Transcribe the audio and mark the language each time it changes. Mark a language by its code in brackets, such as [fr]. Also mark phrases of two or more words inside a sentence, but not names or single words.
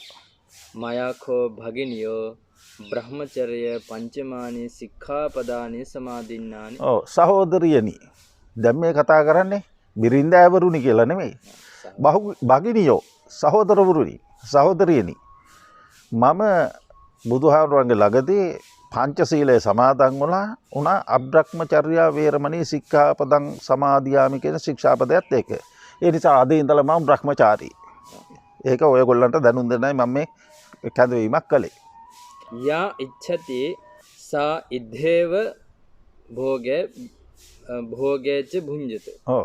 [pi] මයකෝ භගිනියෝ බ්‍රහ්මචර්ය පංචමානී සික්ඛාපදානි සමාදින්නානි. [si] ඔව් සහෝදරියනි. දැන් මේ කතා කරන්නේ බිරින්දාවරුනි කියලා නෙමෙයි. භගිනියෝ සහෝදරවරුනි සහෝදරියනි. මම බුදුහාමුදුරන්ගේ ළඟදී පංචශීලයේ සමාදන් වුණා [pi] අබ්‍රහ්මචර්යා වේරමණී සික්ඛාපදං සමාදියාමි [si] කියන ශික්ෂාපදයට ඒක. ඒ නිසා අද ඉඳලා මම බ්‍රහ්මචාරී. ඒක ඔයගොල්ලන්ට දැනුම් දෙන්නයි මම මේ කැඳවීමක් කළේ. [pi] යා ඉච්ඡති සා ඉද්ධේව භෝගේච භුඤ්ජතු. [si] ඔව්.